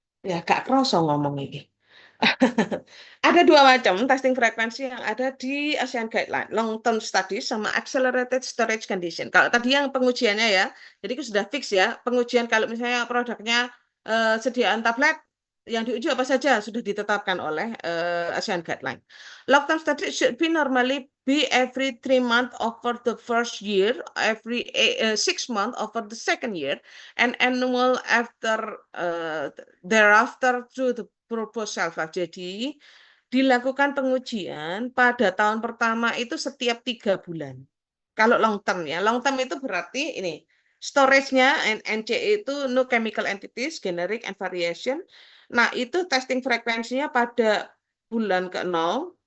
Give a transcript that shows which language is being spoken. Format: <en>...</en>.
<id>Ya gak kerasa ngomong ini. Ada dua macam testing frekuensi yang ada di ASEAN Guideline, long term studies sama accelerated storage condition. Kalau tadi yang pengujiannya ya, jadi itu sudah fix ya, pengujian kalau misalnya produknya sediaan tablet yang diuji apa saja sudah ditetapkan oleh ASEAN Guideline.</id> <en>Long-term study should be normally be every 3 months over the first year, every 6 months over the second year, and annual after thereafter through the proposal.</en> <id>Jadi dilakukan pengujian pada tahun pertama itu setiap 3 bulan. Kalau long term ya, long term itu berarti ini storage-nya NCE itu no chemical entities, generic and variation. Nah, itu testing frekuensinya pada bulan ke-0.</id>